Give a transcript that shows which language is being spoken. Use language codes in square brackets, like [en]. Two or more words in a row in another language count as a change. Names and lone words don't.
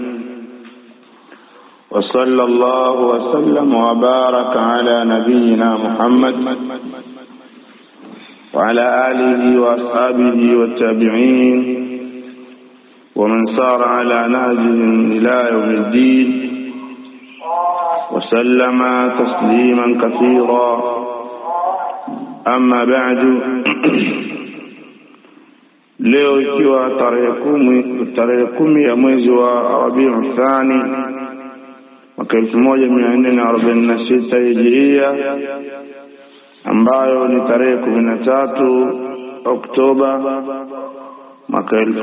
[ar] وصلى الله وسلم وبارك على نبينا محمد وعلى آله وأصحابه والتابعين ومن سار على نهجهم إلى يوم الدين وسلم تسليما كثيرا. أما بعد. [sw] Leo ikiwa tarehe 10 ya mwezi wa Rabiul Thani mwaka 1446 Hijria, ambayo ni tarehe 13 Oktoba mwaka